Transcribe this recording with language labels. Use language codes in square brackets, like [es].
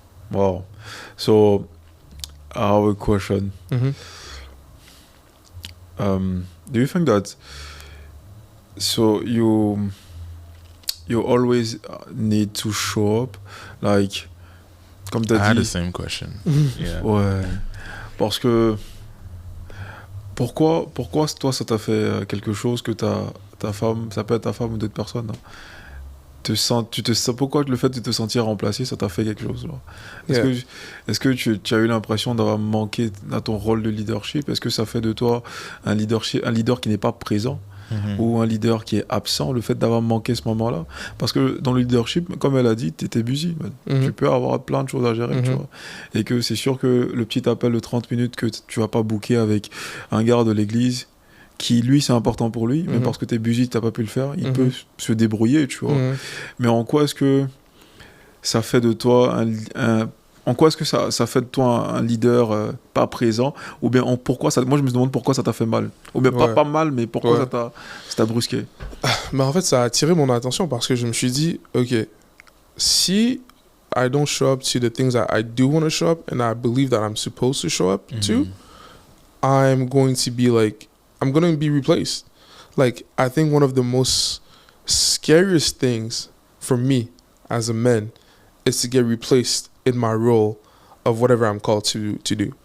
[en] Wow. So I have a question. Do you think that you always need to show up, like, [fr] comme t'as dit? [en] I had the same question. [fr] Ouais. Parce que pourquoi toi ça t'a fait quelque chose que ta femme, ça peut être ta femme ou d'autres personnes, hein, pourquoi le fait de te sentir remplacé, ça t'a fait quelque chose là? [en] Yeah. [fr] Est-ce que tu as eu l'impression d'avoir manqué à ton rôle de leadership? Est-ce que ça fait de toi un leader qui n'est pas présent? Ou un leader qui est absent, le fait d'avoir manqué ce moment-là? Parce que dans le leadership, comme elle a dit, tu étais busy, man. Tu peux avoir plein de choses à gérer, tu vois. Et que c'est sûr que le petit appel de 30 minutes que tu vas pas booker avec un gars de l'église, qui lui c'est important pour lui, mais parce que tu es busy, tu n'as pas pu le faire, il peut se débrouiller, tu vois. Mais en quoi est-ce que ça fait de toi en quoi est-ce que ça fait de toi un leader pas présent? Ou bien moi je me demande pourquoi ça t'a fait mal. Ou bien pas mal, mais pourquoi ça t'a brusqué? Mais en fait, ça a attiré mon attention parce que je me suis dit, ok, si [en] I don't show up to the things that I do want to show up and I believe that I'm supposed to show up to, I'm going to be replaced. Like, I think one of the most scariest things for me as a man is to get replaced in my role of whatever I'm called to do.